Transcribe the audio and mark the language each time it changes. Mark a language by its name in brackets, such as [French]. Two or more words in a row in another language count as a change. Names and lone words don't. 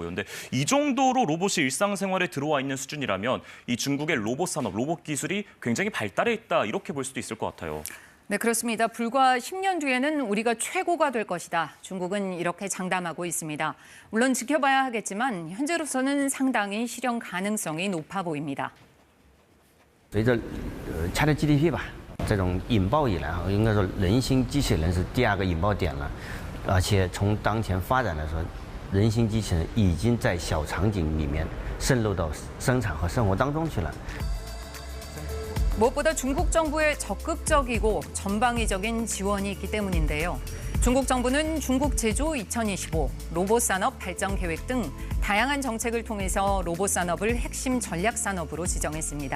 [Korean] 근데 이 정도로 로봇이 일상생활에 들어와 있는 수준이라면 이 중국의 로봇 산업, 로봇 기술이 굉장히 발달해 있다 이렇게 볼 수도 있을 것 같아요. 네, 그렇습니다. 불과 10년 뒤에는 우리가 최고가 될 것이다. 중국은 이렇게 장담하고 있습니다. 물론 지켜봐야 하겠지만 현재로서는 상당히 실현 가능성이 높아 보입니다. [Chinese] 随着它的 GDP 吧， 这种引爆以来啊，应该说人形机器人是第2个引爆点了，而且从当前发展来说，人形机器人已经在小场景里面渗入到生产和生活当中去了。 [Korean] 무엇보다 중국 정부의 적극적이고 전방위적인 지원이 있기 때문인데요. 중국 정부는 중국 제조 2025 로봇 산업 발전 계획 등 다양한 정책을 통해서 로봇 산업을 핵심 전략 산업으로 지정했습니다.